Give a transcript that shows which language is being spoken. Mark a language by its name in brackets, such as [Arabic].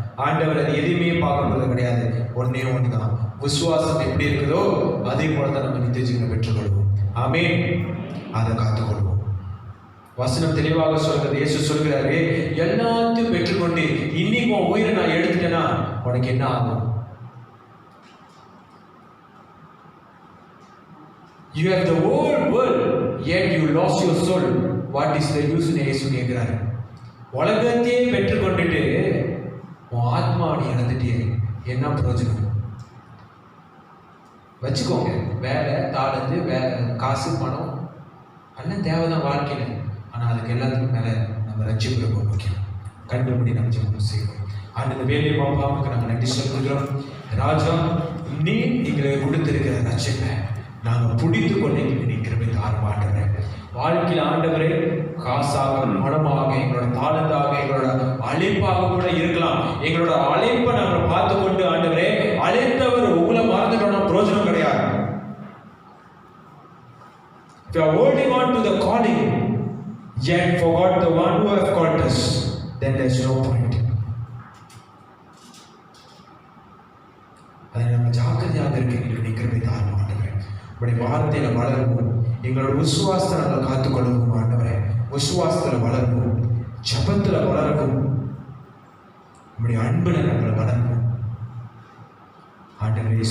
[Tamil] ஆண்டவர் அது எதுவுமே பார்க்க போறது கிடையாது. ஒன்னே ஒண்ணுதான், விசுவாசம் எப்படி இருக்குதோ அதே போலதான் நம்ம நித்திய ஜீவனை பெற்றுக்கொள்வோம். ஆமென். அதை காத்துக்கொள்வோம். வசனம் தெளிவாக சொல்கிறது. இயேசு சொல்கிறாரு, எல்லாத்தையும் பெற்றுக்கொண்டு இன்னைக்கு உன் உயிரை நான் எடுத்துட்டேன்னா உனக்கு என்ன ஆகும்? [English] You have the whole world, yet you lost your soul. What is the use? [Tamil] இயேசு கேட்கிறாரு. உலகத்தையே பெற்றுக்கொண்டுட்டு உன் ஆத்மாவை இழந்துட்டே என்ன பிரயோஜனம்? வச்சுக்கோங்க, வேலை, தாளந்து, காசு, பணம் எல்லாம் தேவைதான் வாழ்க்கையில. ஆனால் அதுக்கு எல்லாத்துக்கும் மேல நம்ம ரட்சிப்பு ரொம்ப முக்கியம். கண்டுபிடி நம்ம ஜெபம் செய்வோம். அந்த வேலையை பாப்பாவுக்கு நம்ம நன்றி சொல்கிறோம். ராஜா, நீ எங்களுக்கு கொடுத்திருக்கிற ரட்சிப்பை நாங்கள் பிடித்து கொண்டு எங்களுக்கு கிருபை தாரும் ஆண்டவரே. வாழ்க்கையில் ஆண்டவரே காசாக, பணமாக, எங்களோட தாளந்தாக, எங்களோட அழைப்பாக கூட இருக்கலாம். எங்களோட அழைப்பை நாங்கள் பார்த்து கொண்டு ஆண்டவரே, அழைத்தவர் உங்களை மறந்துட்டோம்னா பிரயோஜனம் கிடையாது. [English] If you are holding on to the calling yet forgot the one who have called us, then there is no point. [Tamil] அதை நம்ம ஜாக்கிரதையாக இருக்க எங்களுக்கு நிற்கிறதை தாரும் ஆண்டவரே. உடைய வார்த்தையில வளருவோம், எங்களோட விசுவாசத்தை நாங்கள் காத்துக்கொள்வோம் ஆண்டவரே. விசுவாசத்துல வளருவோம், ஜபத்துல வளருவோம், உடைய அன்புல நாங்கள் வளருவோம் ஆண்டவரே.